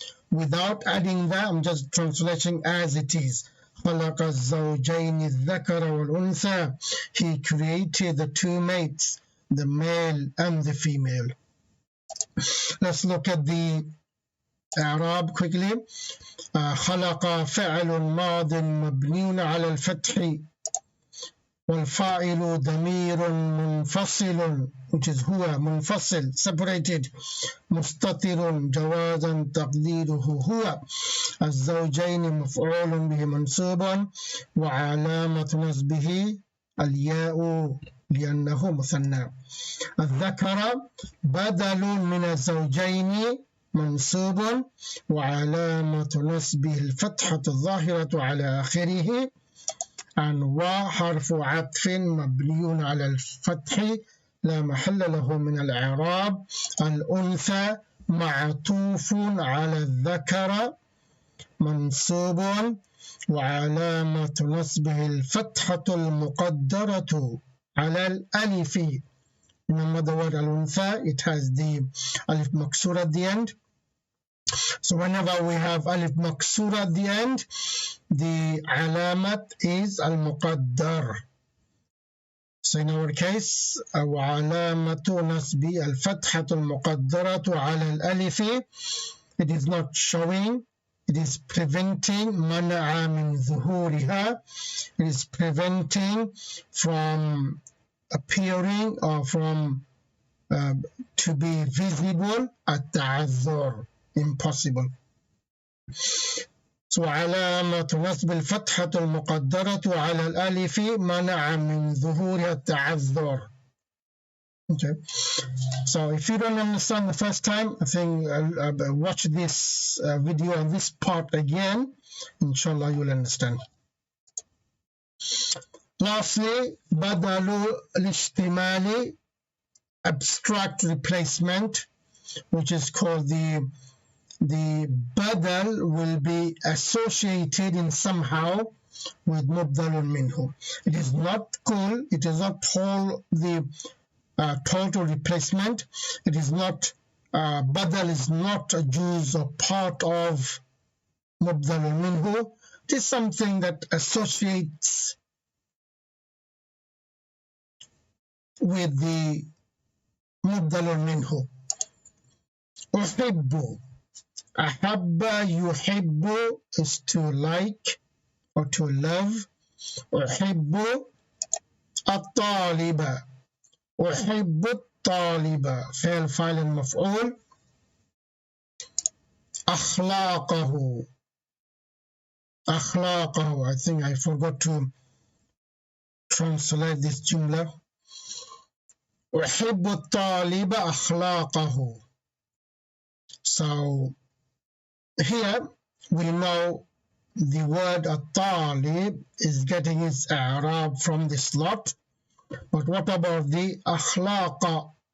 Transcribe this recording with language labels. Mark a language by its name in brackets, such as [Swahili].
[English] Without adding that, I'm just translating as it is. [Arabic] خَلَقَ الزَّوْجَيْنِ الذَّكَرَ وَالْأُنثَى. [English] He created the two mates, the male and the female. Let's look at the إعراب quickly. [Arabic] خلق فعل ماض مبني على الفتح والفاعل ضمير منفصل, [English] which is [Arabic] هو, منفصل, [English] separated, [Arabic] مستتر جوازا تقديره هو. الزوجين مفعول به منصوب وعلامة نصبه الياء لأنه مثنى. الذكر بدل من الزوجين منصوب وعلامة نصبه الفتحة الظاهرة على آخره. وحرف عطف مبني على الفتح لا محل له من الإعراب. الأنثى معطوف على الذكر منصوب وعلامة نصبه الفتحة المقدرة على الألف. [English] Remember the word al-untha, it has the alif maksura at the end. So whenever we have alif maksura at the end, the alamat is al-muqaddar. So in our case, [Arabic] وعلامة نصب الفتحة المقدرة على الألف, [English] it is not showing, it is preventing [Arabic] منع من ظهورها, [English] it is preventing from appearing or from to be visible at ta'azzur, impossible. [Arabic] So علامة نصب الفتحة المقدرة على الألف منع من ظهورها التعذر. [English] Okay, so if you don't understand the first time, I think watch this video and this part again, inshallah you'll understand. Lastly, بدل الاشتمال, abstract replacement, which is called the badal will be associated in somehow with mubdalun minhu. It is not kull, it is not the total replacement, it is not badal is not a juz or part of mubdalun minhu. It is something that associates with the mubdalun minhu. [Arabic] أحب, أحب يحب [English] is to like or to love. [Arabic] أحب الطالب, أحب الطالب فعل فاعل مفعول. [English] أخلاقه, أخلاقه, I think I forgot to translate this jumla. [Arabic] أحب الطالب أخلاقه. [English] So here we know the word at-talib is getting its i'rab from the slot, but what about the akhlaqa?